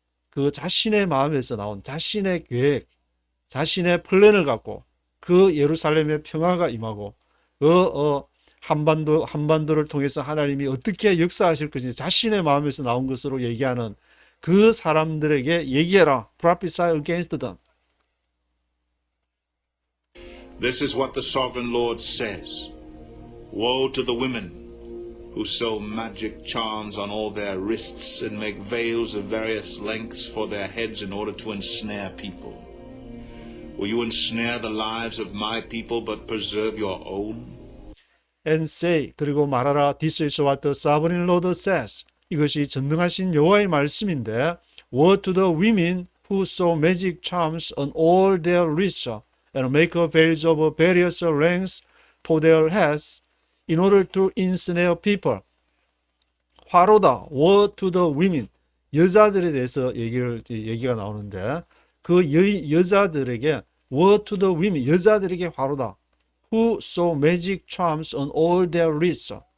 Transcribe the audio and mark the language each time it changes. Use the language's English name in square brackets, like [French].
[Korean] 그 자신의 마음에서 나온 자신의 계획, 자신의 플랜을 갖고 그 예루살렘의 평화가 임하고 한반도를 통해서 하나님이 어떻게 역사하실 것인지 자신의 마음에서 나온 것으로 얘기하는 그 사람들에게 얘기해라. [English] Prophesy against them. This is what the sovereign Lord says. Woe to the women who sew magic charms on all their wrists and make veils of various lengths for their heads in order to ensnare people. Will you ensnare the lives of my people but preserve your own? And say, [Korean] 그리고 말하라. [English] This is what the sovereign Lord says. [Korean] 이것이 전능하신 여호와의 말씀인데, [English] Woe to the women who sew magic charms on all their wrists and make veils of various lengths for their heads in order to ensnare people. [Korean] 화로다. [English] Woe to the women. [Korean] 여자들에 대해서 얘기가 나오는데, 그 여자들에게 [English] Woe to the women. [Korean] 여자들에게 화로다. [English] Who sew magic charms on all their wrists.